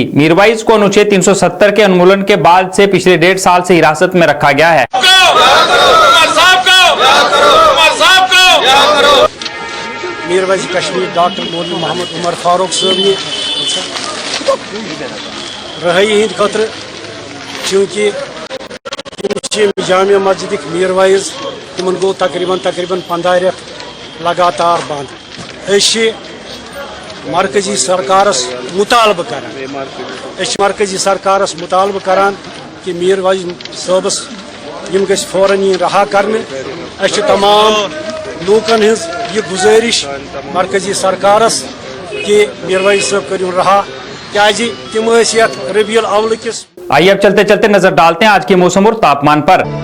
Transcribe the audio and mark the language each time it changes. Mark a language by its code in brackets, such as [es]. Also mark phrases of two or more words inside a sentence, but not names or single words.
[hi] मीरवाइज को अनुच्छेद 370 के उन्मूलन के बाद से पिछले 1.5 साल से हिरासत में रखा गया है। [ks] मीरवाइज कश्मीर डॉक्टर मौलवी मोहम्मद उमर फारूक साहब रहाई हिंद खतर चूंकि जामिया मस्जिद मीरवाइज तिमन गो तकरीबन 15 रेत लगातार बंद। मरकजी सरकारस मुतालबा करान, मरकजी सरकारस मुतालबा करान कि मीरवाइज साहबस यम गस फौरन यी रहा करने। तमाम लूकन हिज ये गुजारिश मरकजी सरकारस कि मीरवाइज साहब करियो रहा, क्या तिम रबीउल अव्वल किस। [hi] आइए अब चलते चलते नजर डालते हैं आज के मौसम और तापमान पर।